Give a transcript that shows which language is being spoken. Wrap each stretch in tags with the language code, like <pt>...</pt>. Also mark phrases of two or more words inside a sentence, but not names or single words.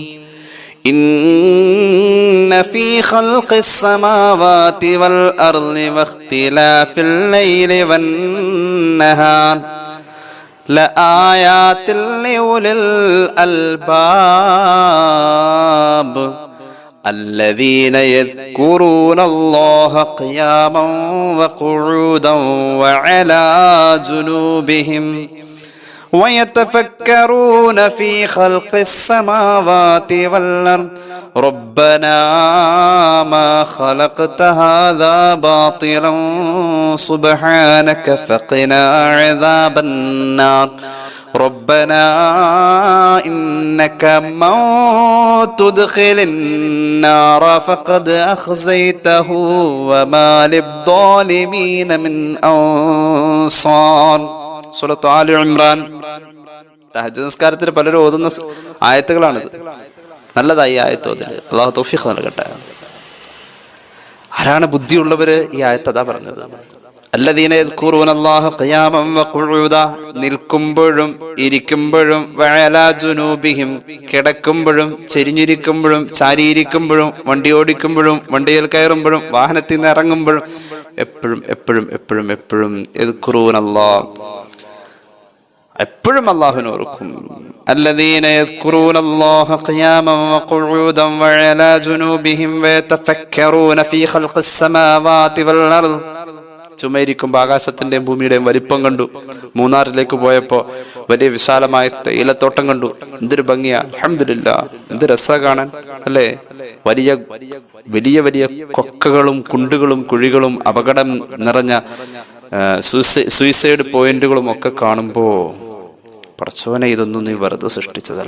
<ar>إن في خلق السماوات والأرض واختلاف الليل والنهار لآيات لأولي അൽബാബ് الذين يذكرون الله قياما وقعودا وعلى جنوبهم ويتفكرون في خلق السماوات والأرض ربنا ما خلقت هذا باطلا سبحانك فقنا عذاب النار ربنا إنك من تدخل النار فقد أخزيته وما للظالمين من أنصار.</ar> <ml>സൂറത്ത് ആൽ ഇംറാൻ. തഹജ്ജുദ് നിസ്കാരത്തിൽ പലരും ഓതുന്ന ആയത്തുകളാണിത്. നല്ലതായി ആയത്ത് ഓതില്. അല്ലാഹു തൗഫീഖ് നൽകട്ടെ. ആരാണ് ബുദ്ധിയുള്ളവര്? ഈ ആയത്ത് അതാ പറഞ്ഞത്.</ml> <ar>الذين يذكرون الله قياما وقعودا,</ar> <ml>നിൽക്കുമ്പോഴും ഇരിക്കുമ്പോഴും,</ml> <ar>وعلى جنوبهم,</ar> <ml>കിടക്കുമ്പോഴും ചെരിഞ്ഞിരിക്കുമ്പോഴും ചാരിയിരിക്കുമ്പോഴും, വണ്ടി ഓടിക്കുമ്പോഴും വണ്ടിയിൽ കയറുമ്പോഴും വാഹനത്തിൽ നിന്ന് ഇറങ്ങുമ്പോഴും എപ്പോഴും എപ്പോഴും എപ്പോഴും എപ്പോഴും</ml> <ar>يذكرون الله,</ar> <ml>എപ്പോഴും അല്ലാഹുവിനെ ഓർക്കും.</ml> <ar>الذين يذكرون الله قياما وقعودا وعلى جنوبهم ويتفكرون في خلق السماوات والأرض.</ar> <ml>ചുമയിരിക്കുമ്പോൾ ആകാശത്തിന്റെയും ഭൂമിയുടെയും വലിപ്പം കണ്ടു. മൂന്നാറിലേക്ക് പോയപ്പോ വലിയ വിശാലമായ തേയിലത്തോട്ടം കണ്ടു. എന്തൊരു ഭംഗിയാ, അൽഹംദുലില്ലാഹ്, എന്ത് രസാ കാണാൻ അല്ലേ. വലിയ വലിയ വലിയ കൊക്കകളും കുണ്ടുകളും കുഴികളും അപകടം നിറഞ്ഞ</ml> <en>suicide points</en> <ml>ഒക്കെ കാണുമ്പോ പടച്ചോനെ, ഇതൊന്നും നീ വെറുതെ സൃഷ്ടിച്ചതല്ല.</ml>